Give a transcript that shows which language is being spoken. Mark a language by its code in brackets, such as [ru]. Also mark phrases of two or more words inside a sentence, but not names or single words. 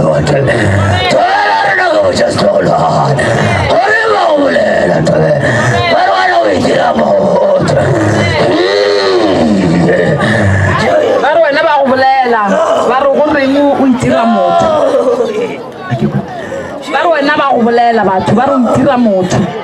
[tn] tobe tobela rena go [en] just hold on [tn] gore ba go bolela tobe ba re wena o itira motho ba re wena ba go bolela ba re go reng o itira motho ba re wena ba go bolela batho ba re o itira motho